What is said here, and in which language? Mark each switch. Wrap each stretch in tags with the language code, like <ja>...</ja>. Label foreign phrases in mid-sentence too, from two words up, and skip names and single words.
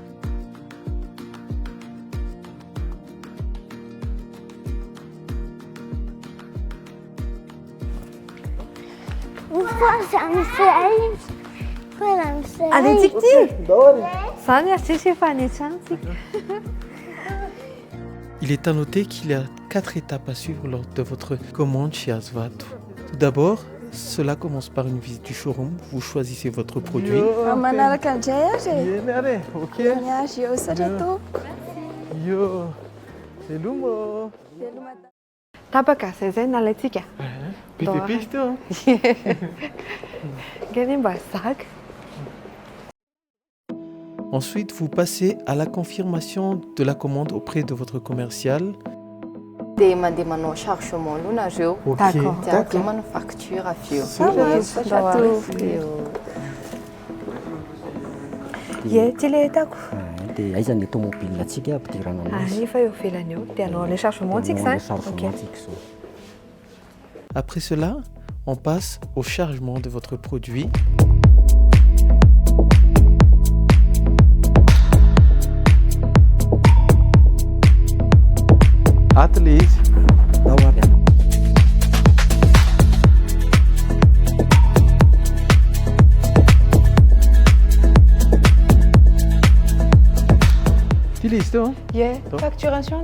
<fr>Allez, tic-tic. Ça, merci, Stéphanie. Il est à noter qu'il y a 4 étapes à suivre lors de votre commande chez Asfalt. Tout d'abord, cela commence par une visite du showroom. Vous choisissez votre produit.</fr> <mg>Manaraka indray ary. Ok. Miazy eo satra tompoko.</mg> <en>Yo. Hello.</en> <mg>Tapaka, zay nalaitsika. Be dia be izy teo. Gany mba zaka.</mg> <fr>Ensuite, vous passez à la confirmation de la commande auprès de votre commercial.</fr> <mg>Dia mandeha manao chargement aloha nareo.</mg> <fr>D'accord.</fr> <mg>Dia avy eo manao facture avy eo. Ie, tile hitako. Dia aiza ny tômôbilantsika ampidirana anazy. Efa eo ivelany eo. Dia anao le chargement antsika Anao le zany. chargement antsika zao.</mg> <fr>Après cela, on passe au chargement de votre produit. Atelier. Yeah. Facturation,</fr>